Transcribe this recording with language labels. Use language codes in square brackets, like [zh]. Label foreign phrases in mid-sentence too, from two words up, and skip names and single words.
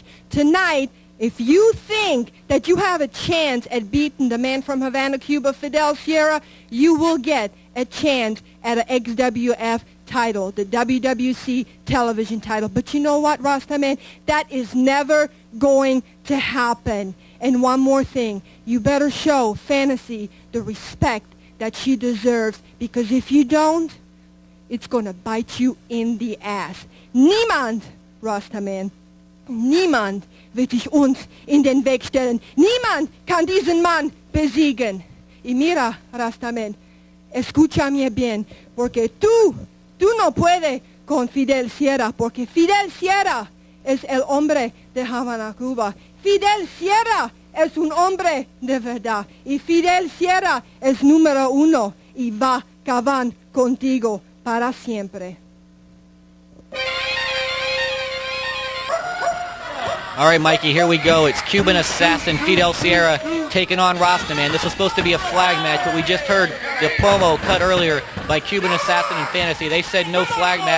[en] Tonight, if you think that you have a chance at beating the man from Havana, Cuba, Fidel Sierra, you will get a chance at an XWF title, the WWC television title. But you know what, Rastaman? That is never going to happen. And one more thing, you better show Fantasy the respect that she deserves, because if you don't, it's going to bite you in the ass. [de] Niemand, Rastaman, niemand wird sich uns in den Weg stellen. Niemand kann diesen Mann besiegen. [es] Y mira, Rastaman, escúchame bien, porque tú no puedes con Fidel Sierra, porque Fidel Sierra es el hombre de Havana, Cuba. Fidel Sierra es un hombre de verdad. Y Fidel Sierra es número uno y va a acabar contigo para siempre. [en] All right, Mikey, here we go. It's Cuban assassin Fidel Sierra taking on Rastaman. This was supposed to be a flag match, but we just heard the promo cut earlier by Cuban assassin and Fantasy. They said no flag match.